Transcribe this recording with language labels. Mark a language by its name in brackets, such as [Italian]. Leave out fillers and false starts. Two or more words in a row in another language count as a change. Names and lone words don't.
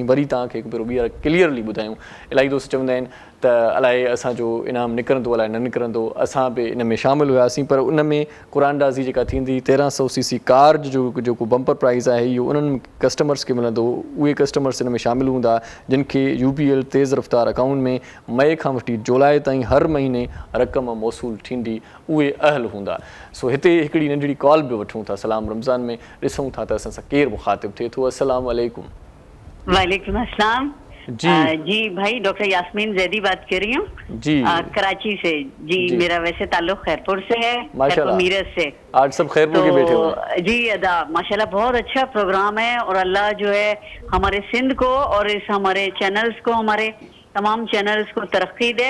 [Sindhi] वरी तव्हांखे हिकु भेरो ॿीहर क्लियरली ॿुधायूं। इलाही दोस्त चवंदा आहिनि त अलाए असांजो इनाम निकिरंदो अलाए न निकिरंदो, असां बि इन में शामिलु हुआसीं पर उन में क़ुरान अंदाज़ी जेका थींदी 1300 cc कार जो जेको [English] bumper prize [Sindhi] आहे इहो उन्हनि कस्टमर्स खे मिलंदो। उहे कस्टमर्स इन में शामिलु हूंदा जिन खे UBL तेज़ रफ़्तार अकाउंट में मई खां वठी जुलाई ताईं हर महीने रक़म मौसूल थींदी, उहे अहल हूंदा। सो हिते हिकिड़ी नंढड़ी कॉल बि वठूं था सलाम रमज़ान में, ॾिसूं था त असां सां केरु मुख़ातिब थिए थो। [Arabic] السلام عليكم. وعليكم السلام. [Urdu] جی بھائی ڈاکٹر یاسمین زیدی بات کر رہی ہوں جی کراچی سے. جی میرا ویسے تعلق خیرپور سے ہے، خیرپور میرت سے. آج سب خیرپور کے بیٹھے ہوئے جی ادا ماشاءاللہ بہت اچھا پروگرام ہے اور اللہ جو ہے ہمارے سندھ کو اور اس ہمارے چینلز کو، ہمارے تمام چینلز کو ترقی دے.